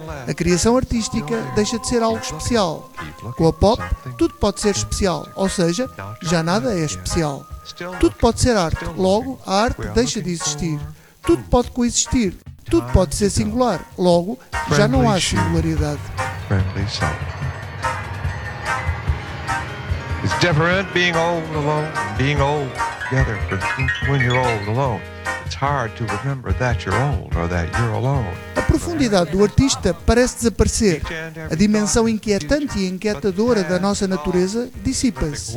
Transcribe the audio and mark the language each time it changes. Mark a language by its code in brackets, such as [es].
[pt] A criação artística deixa de ser algo especial. Com a pop, tudo pode ser especial, ou seja, já nada é especial. Tudo pode ser arte, logo, a arte deixa de existir. Tudo pode coexistir, tudo pode ser singular, logo, já não há singularidade. [en] It's different being old alone, being old together, but when you're old alone, it's hard to remember that you're old or that you're alone. [pt] A profundidade do artista parece desaparecer. A dimensão inquietante e inquietadora da nossa natureza dissipa-se.